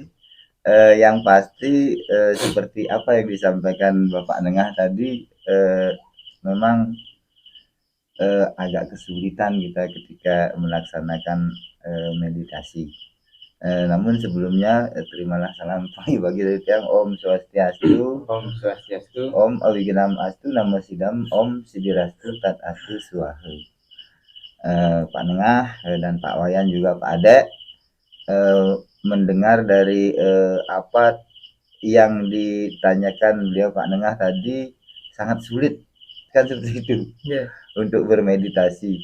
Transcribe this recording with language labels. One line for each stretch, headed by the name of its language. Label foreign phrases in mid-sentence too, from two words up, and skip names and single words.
Indonesian: Yang pasti seperti apa yang disampaikan Bapak Nengah tadi, memang agak kesulitan kita ketika melaksanakan meditasi. Namun sebelumnya terimalah salam bagi dari Tiang.
Sanskrit: Om Swastiastu. Om Swastiastu. Om Awiginam Astu Namo Sidam. Om Sidirastu Tat Astu Swaha.
Indonesian: Pak Nengah dan Pak Wayan juga Pak Adek mendengar dari apa yang ditanyakan beliau Pak Nengah tadi, sangat sulit kan seperti itu untuk bermeditasi.